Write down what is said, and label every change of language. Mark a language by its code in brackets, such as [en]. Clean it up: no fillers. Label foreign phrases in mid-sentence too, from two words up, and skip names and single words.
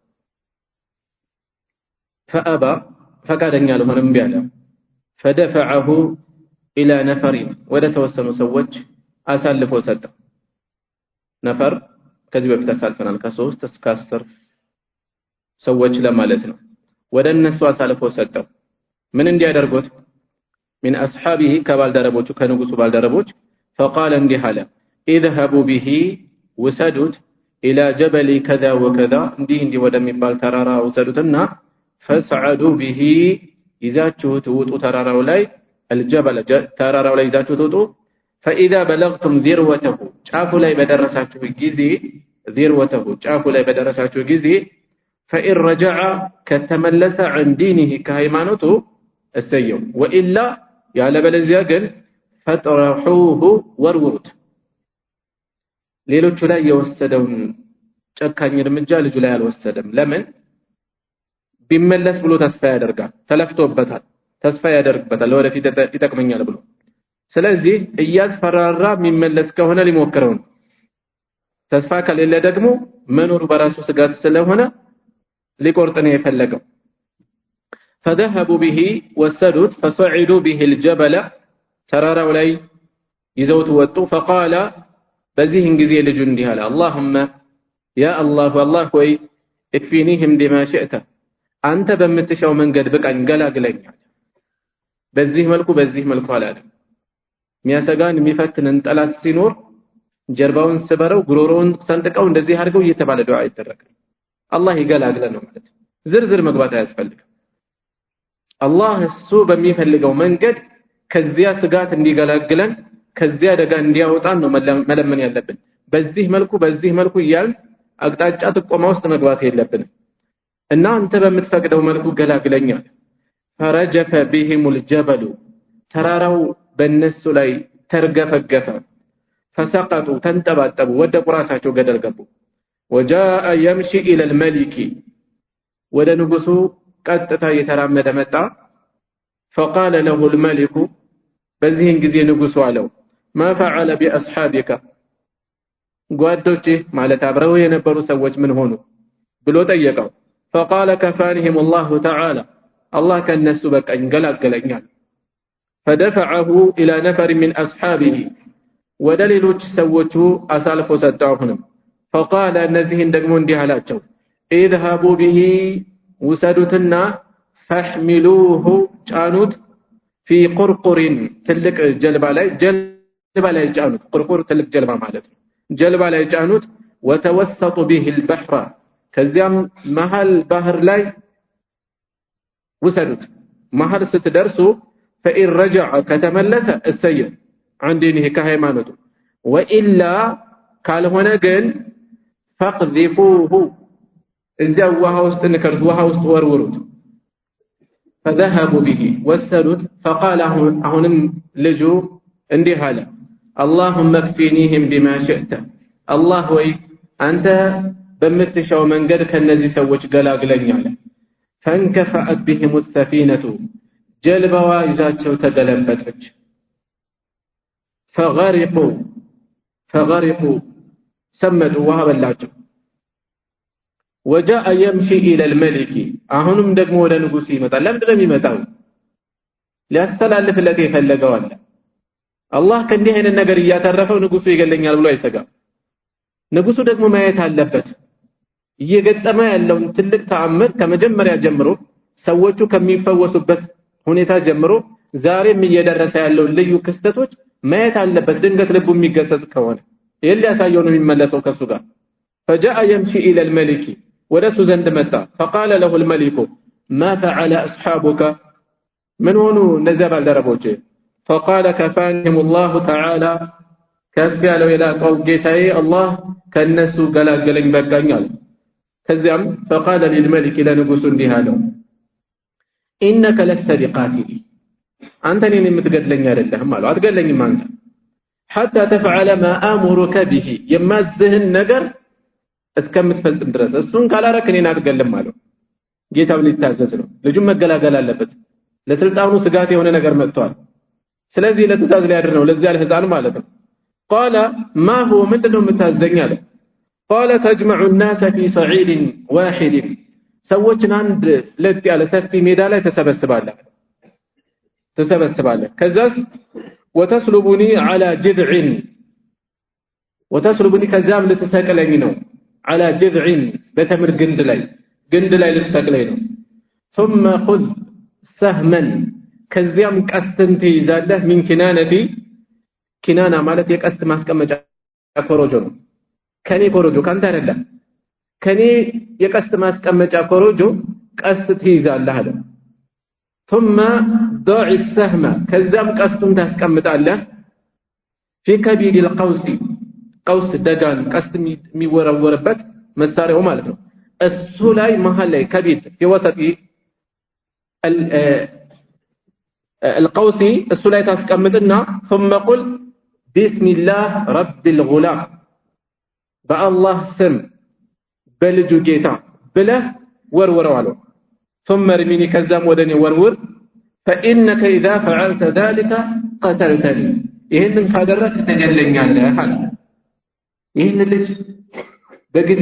[am] فأبى ፈቃደኛ አልሆነም እምቢ አለ። [ar] فدفعه إلى نفر [am] ወደ ተወሰኑ ሰዎች አሳልፎ ሰጠ። ነፈር ከዚህ በፊት አሳልፈናል ከ3 እስከ 10 ሰዎች ለማለት ነው። ወደ እነሱ አሳልፎ ሰጠው። ምን እንዲያደርጉት? [ar] من أصحابه [am] ከባልደረቦቹ ከንጉሱ ባልደረቦች [ar] فقال [am] እንዲህ አለ [ar] اذهبوا به وسدد إلى جبل كذا وكذا [am] እንዲህ ወደሚባል ተራራ ወሰዱትና [ar] فصعدوا به [am] ይዛችሁት ውጡ ተራራው ላይ الجبل ተራራው ላይ ይዛችሁት ውጡ [ar] فإذا بلغتم ذروته [am] ጫፉ ላይ በደረሳችሁ ጊዜ ذروته ጫፉ ላይ በደረሳችሁ ጊዜ [ar] فإن رجع [am] ከተመለሰ [ar] عن دينه [am] ከሃይማኖቱ እሰየው وإلا ያለበለዚያ ግን فطرحوه ወርውሩት። ሌሎቹ ላይ የወሰደውን ጨካኝ እርምጃ ልጁ ላይ አልወሰደም። ለምን? ቢመለስ ብሎ ተስፋ ያደርጋል። ተለፍቶበታል፣ ተስፋ ያደርግበታል ወደፊት ይጠቅመኛል ብሎ። ስለዚህ እያስፈራራ የሚመለስ ከሆነ ሊሞክረው ነው። ተስፋ ከሌለ ደግሞ መኖሩ በራሱ ስጋት ስለሆነ ሊቆርጥ ነው የፈለገው። [ar] فذهبوا به وسدد فصعدوا به الجبل [am] ተራራው ላይ ይዘውት ወጡ። فقال በዚህን ጊዜ ልጁ እንዲህ አለ [ar] اللهم يا الله والله [am] ሆይ [ar] اكفينيهم بما شئت [am] አንተ በምትሻው መንገድ በቃኝ ገላግለኝ። በዚህ መልኩ አላለም። የሚያሰጋን የሚፈትንን ጠላት ሲኖር ጀርባውን ስበረው ጉሮሮውን ሰንጥቀው እንደዚህ አድርገው እየተባለ ዱዓ ይደረጋል። አላህ ይገላግለን ነው ማለት። ዝርዝር መግባት አያስፈልግም። አላህ እሱ በሚፈልገው መንገድ ከዚያ ስጋት እንዲገላግለን ከዚያ አደጋ እንዲያወጣን ነው መለመን ያለብን። በዚህ መልኩ እያልን አቅጣጫ ጥቆማ ውስጥ መግባት የለብንም። እና አንተ በምትፈቅደው መልኩ ገላግለኛል። [ar] فرجف بهم الجبل [am] ተራራው በእነሱ ላይ ተርገፈገፈ። فسقطوا ተንጠባጠቡ ወደቁ፣ ራሳቸው ገደል ገቡ። [ar] وجاء يمشي الى الملك [am] ወደ ንጉሱ ቀጥታ እየተራመደ መጣ። [ar] فقال له الملك [am] በዚህን ጊዜ ንጉሱ አለው [ar] ما فعل باصحابك [am] ጓዶቼ ማለት አብረው የነበሩ ሰዎች ምን ሆኑ? ብሎ ጠየቀው [ar] فقال كفانهم الله تعالى الله [am] ከነሱ በቃኝ ገላገለኛል [ar] فدفعه الى نفر من اصحابه [am] ወደ ሌሎች ሰዎቹ አሳልፎ ሰጣሁንም فقال እነዚህን ደግሞ እንዲህ አላቸው [ar] اذهبوا به وسدتنا فاحملوه [am] ጫኑት [ar] في قرقر [am] ትልቅ ጀልባ ላይ ጫኑት قرقر ትልቅ ጀልባ ማለት ነው ጀልባ ላይ ጫኑት [ar] وتوسطوا به البحر [am] ከዚያም መሃል ባህር ላይ ወሰዱት መሃል ስትደርሱ [ar] فإن رجع [am] ከተመለሰ እሰየ عندنه ከሃይማኖቱ وإلا ካልሆነ ግን فقذفوه እዚያ ውሃ ውስጥ ንከሩት ውሃ ውስጥ ወርውሩት [ar] فذهبوا به وسدت فقال [am] አሁንም ልጁ እንዲህ አለ [ar] اللهم اكفنيهم بما شئت الله [am] ወይ አንተ በምትሻው መንገድ ከነዚህ ሰዎች ገላግለኝ አለ [ar] فانكفأت بهم السفينة [am] ጀልባዋ ይዛቸው ተገለበጠች فغرقوا ሰመጡ ውሃ በላቸው [ar] وجاء يمشي الى الملك [am] አሁንም ደግሞ ወደ ንጉስ ይመጣል ለምንድነው የሚመጣው ሊያስተላልፍለት የፈለገው አለ አላህ ከእንዲህ አይነት ነገር እያተረፈው ንጉሱ ይገለኛል ብሎ አይሰጋም ንጉሱ ደግሞ ማየት አለበት እየገጠመ ያለውን ትልቅ ተአምር ከመጀመሪያ ጀምሮ ሰዎቹ ከሚፈወሱበት ሁኔታ ጀምሮ ዛሬም እየደረሰ ያለው ልዩ ክስተቶች ማየት አለበት ድንገት ልቡ የሚገሰጽ ከሆነ ይሄን ሊያሳየው ነው የሚመለሰው ከሱ ጋር [ar] فجاء يمشي الى الملك [am] ወደሱ ዘንድ መጣ [ar] فقال له الملك ما فعل اصحابك من [am] ሆኑ እነዚያ ባልደረቦች [ar] فقال كفانهم الله تعالى [am] ከፍ ያለው የላቀው ጌታዬ አላህ ከነሱ ገላገለኝ በቃኛል ከዚያም [ar] فقال للملك [am] ለንጉሱ እንዲህ አለው [ar] انك لست بقاتل [am] አንተ እኔን የምትገድለኝ አይደለህም አለው አትገድለኝም አንተ [ar] حتى تفعل ما امرك به [am] የማዝህን ነገር እስከምትፈጽም ድረስ እሱን ካላረክ እኔን አትገልም አለው ጌታው ሊታዘዝ ነው ልጁም መገላገል አለበት ለስልጣኑ ስጋት የሆነ ነገር መጥቷል ስለዚህ ለተዛዝ ላይ ያድር ነው ለዚህ አልህዛን ማለት ነው [ar] قال ما هو [am] ምንድነው የምታዘኝ አለ [ar] قال تجمع الناس في صعيد واحد [am] ሰዎችን አንድ ለጥ ያለ ሰፊ ሜዳ ላይ ተሰበስባለህ ከዛስ [ar] وتسلبني على جذع وتسلبني [am] ከዛም ልትሰቅለኝ ነው [ar] على جذع [am] በተምር ግንድ ላይ ልትሰቅለኝ ነው [ar] ثم خذ سهما [am] ከዚያም ቀስትን ትይዛለህ [ar] من كنانتي كنانة [am] ማለት የቀስት ማስቀመጫ ኮሮጆ ነው ከኔ ኮሮጆ ካንተ አይደለም ከኔ የቀስት ማስቀመጫ ኮሮጆ ቀስት ትይዛለህ አለ [ar] ثم ضع السهم [am] ከዛም ቀስቱን ታስቀምጣለህ [ar] في كبد القوس قوس [am] ደጋን ቀስት የሚወረወርበት መሳሪያው ማለት ነው እሱ ላይ መሃል ላይ ከቢድ [ar] في وسط [am] القوس እሱ ላይ ታስቀምጥና [ar] ثم قل بسم الله رب الغلام بالله سم [am] በልጁ ጌታ ብለህ ወርወረው አለው [ar] ثم ارميني [am] ከዛም ወደኔ ወርውር [ar] فانك اذا فعلت ذلك قتلتني [am] ይሄንን ካደረክ ትገለኛለህ አለ ይሄን ልጅ በጊዜ